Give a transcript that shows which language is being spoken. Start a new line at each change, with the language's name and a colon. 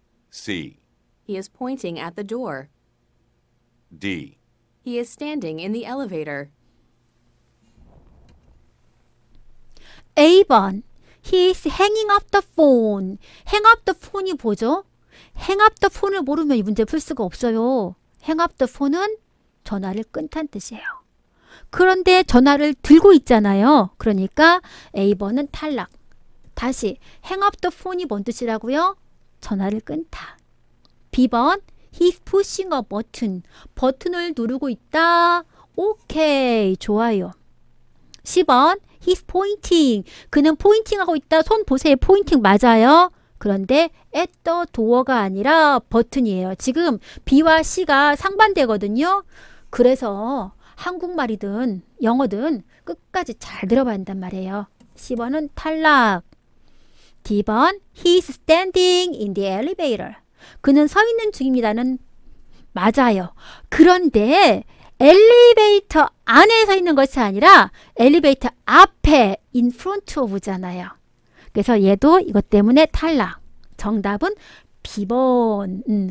English: C. He is pointing at the door. D. He is standing in the elevator. A번 He is hanging up the phone. hang up the phone
Korean: 이 뭐죠?
English: hang up the phone
Korean: 을 모르면 이 문제 풀 수가 없어요. hang up the phone은 전화를 끊다는 뜻이에요. 그런데 전화를 들고 있잖아요. 그러니까 A번은 탈락. 다시
English: hang up the phone
Korean: 이 뭔 뜻이라고요? 전화를 끊다.
English: B번 He's pushing a button.
Korean: 버튼을 누르고 있다. 오케이, 좋아요. C번
English: He's pointing.
Korean: 그는 포인팅하고 있다. 손 보세요. 포인팅 맞아요. 그런데
English: at the door
Korean: 가 아니라 버튼이에요. 지금 B와 C가 상반되거든요. 그래서 한국말이든 영어든 끝까지 잘 들어봐야 한단 말이에요. C번은 탈락.
English: D번 He's standing in the elevator.
Korean: 그는 서 있는 중입니다는 맞아요. 그런데 엘리베이터 안에 서 있는 것이 아니라 엘리베이터 앞에
English: in front of
Korean: 잖아요. 그래서 얘도 이것 때문에 탈락. 정답은 B번.